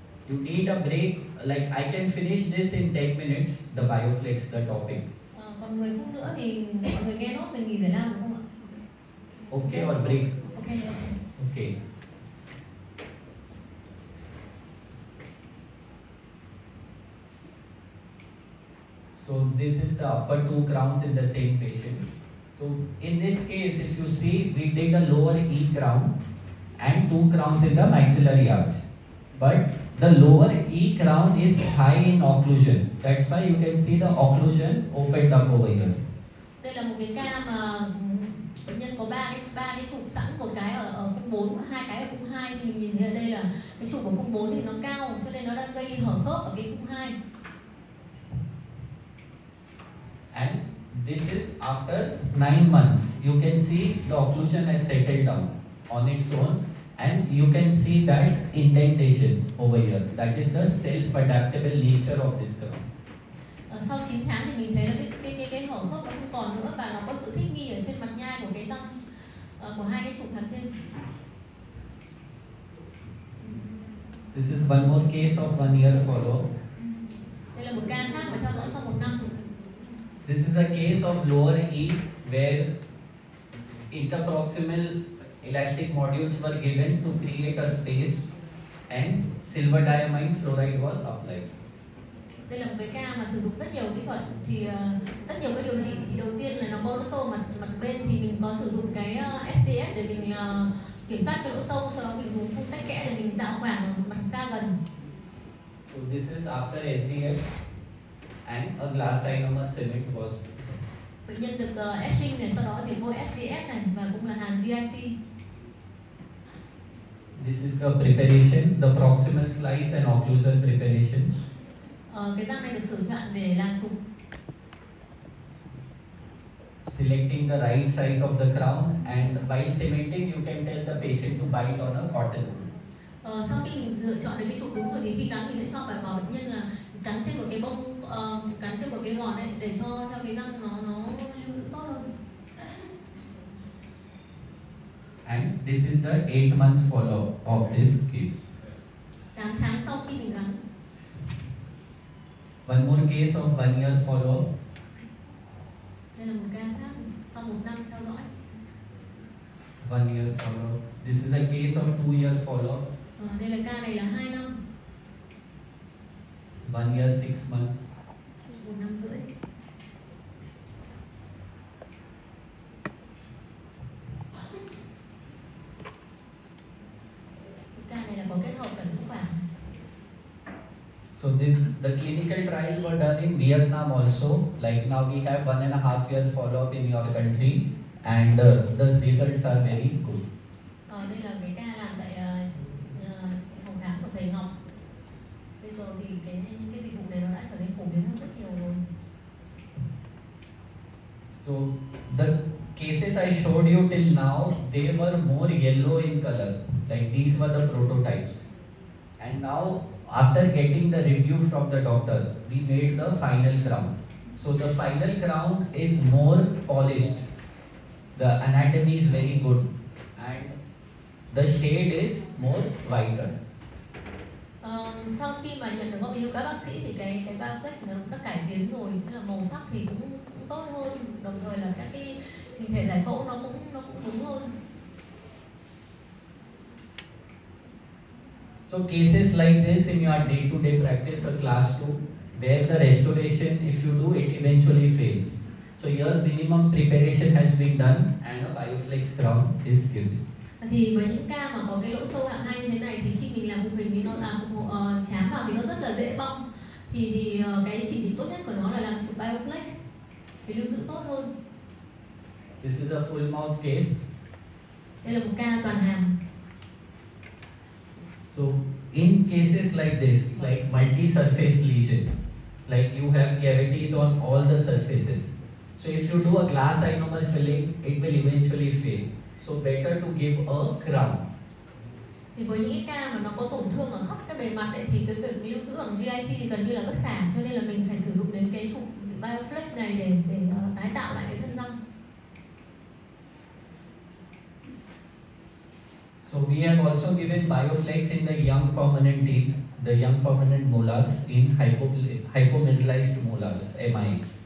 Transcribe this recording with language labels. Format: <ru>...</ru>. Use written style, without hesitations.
<en>You need a break, like I can finish this in 10 minutes, the Bioflex, the topic.</en> <vi>Còn 10 phút nữa thì mọi người nghe nốt, mình nghỉ giải lao được không ạ?</vi> <en>Okay, or break? Okay. Okay. So this is the upper 2 crowns in the same patient. So in this case, if you see, we did a lower E crown and 2 crowns in the maxillary arch. But the lower E crown is high in occlusion. That's why you can see the occlusion opened up over here.</en> <vi>Đây là một cái ca mà bệnh nhân có ba cái trụ sẵn, một cái ở khung 4 và 2 cái ở khung 2. Thì mình nhìn thấy ở đây là cái trụ của khung 4 thì nó cao, cho nên nó đang gây hở khớp ở cái khung 2.</vi> <en>And this is after 9 months. You can see the occlusion has settled down on its own, and you can see that indentation over here. That is the self-adaptable nature of this crown.</en> <vi>Sau 9 tháng thì mình thấy là cái hở khớp nó không còn nữa, và nó có sự thích nghi ở trên mặt nhai của cái răng của hai cái trụ mặt trên.</vi> <en>This is one more case of 1 year follow.</en> <vi>Đây là một ca khác mà theo dõi sau 1 năm.</vi> <en>This is a case of lower E where interproximal elastic modules were given to create a space, and silver diamine fluoride was applied.</en> <vi>Đây là một cái ca mà sử dụng rất nhiều kỹ thuật, thì rất nhiều cái điều trị. Thì đầu tiên là nó có lỗ sâu mặt bên, thì mình có sử dụng cái SDS để mình kiểm soát cái lỗ sâu, sau đó mình dùng phun tách kẽ để mình tạo khoảng mặt da gần.</vi> <en>So this is after SDF and a glass ionomer cement was.</en> <vi>Bệnh nhân được etching này, sau đó thì vô SDS này, và cũng là hàn GIC.</vi> <en>This is the preparation, the proximal slice and occlusal preparations.</en> <vi>Cái răng này được sử dụng để làm chụp.</vi> <en>Selecting the right size of the crown, and while cementing you can tell the patient to bite on a cotton wool.</en> <vi>Sau khi mình lựa chọn được cái chụp đúng rồi thì khi cắn mình sẽ cho bảo bệnh nhân là cắn trên một cái bông, cắn trên một cái gòn này để cho cái răng nó lưu giữ tốt hơn.</vi> <en>And this is the 8 months follow of this case.</en> <vi>8 tháng sau khi mình gắn.</vi> <en>One more case of 1 year follow-up.</en> <vi>Đây là một ca khác sau 1 năm theo dõi.</vi> <en>1 year follow-up. This is a case of 2 year follow-up.</en> <vi>Đây là ca này là 2 năm.</vi> <en>1 year 6 months.</en> <vi>1 năm rưỡi. Ca này là có kết hợp cận ngũ bản.</vi> <en>So the clinical trials were done in Vietnam also. Like now we have 1.5 year follow-up in your country, and the results are very good.</en> <vi>Đây là cái ca làm tại phòng khám của thầy Ngọc. Bây giờ thì những cái dịch vụ này nó đã trở nên phổ biến hơn rất nhiều rồi.</vi> <en>So the cases I showed you till now, they were more yellow in color. Like these were the prototypes. And now after getting the review from the doctor, we made the final crown. So the final crown is more polished. The anatomy is very good and the shade is more whiter.</en> <vi>Sau khi mà nhận được góp ý của các bác sĩ thì cái Bioflex nó đã cải tiến rồi, tức là màu sắc thì cũng tốt hơn, đồng thời là các cái hình thể giải phẫu nó cũng đúng hơn.</vi> <en>So cases like this in your day-to-day practice or class 2, where the restoration, if you do, it eventually fails. So your minimum preparation has been done and a Bioflex crown is given.</en> <vi>Thì với những ca mà có cái lỗ sâu hạng 2 như thế này thì khi mình làm phục hình thì nó chám vào thì nó rất là dễ bong. Thì cái chỉ định tốt nhất của nó là làm chụp Bioflex để lưu giữ tốt hơn.</vi> <en>This is a full mouth case.</en> <vi>Đây là một ca toàn hàm.</vi> <en>So in cases like this, like multi-surface lesion, like you have cavities on all the surfaces. So if you do a glass ionomer filling, it will eventually fail. So better to give a crown.</en> <vi>Thì với những cái ca mà nó có tổn thương ở khắp cái bề mặt ấy, thì cái việc lưu giữ bằng GIC thì gần như là bất khả, cho nên là mình phải sử dụng đến cái chụp Bioflex này để tái tạo lại cái thân răng.</vi> <en>So we have also given Bioflex in the young permanent teeth, the young permanent molars in hypomineralized molars, MI.</en>